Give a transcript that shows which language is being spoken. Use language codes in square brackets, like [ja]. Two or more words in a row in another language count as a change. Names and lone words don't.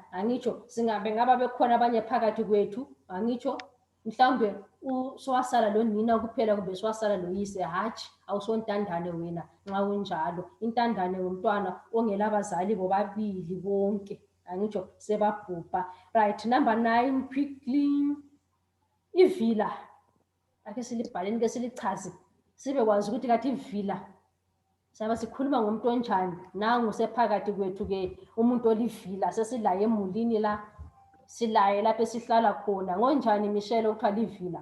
[nd] Angitsho singabe ngaba bekhona abanye phakathi kwethu, angitsho mhlawumbe uswasala lo nina kuphela kumbe swasala lo yise, hatshi awusontandane wena nxa unjalo. Intandane ngumntwana ongela abazali bobabili bonke, angitsho sebabhubha. [en] Right, number 9 quickly. [nd] Ivila. Ake silibhaleni ke silichaze sibe kwazi ukuthi kathi ivila saba sikhuluma ngomuntu onjani. Nangu sephakathi kwethu ke umuntu olivila sesilaye emulini la, silaye lapho esihlala khona. Ngonjani Michelle okuthiwa livila?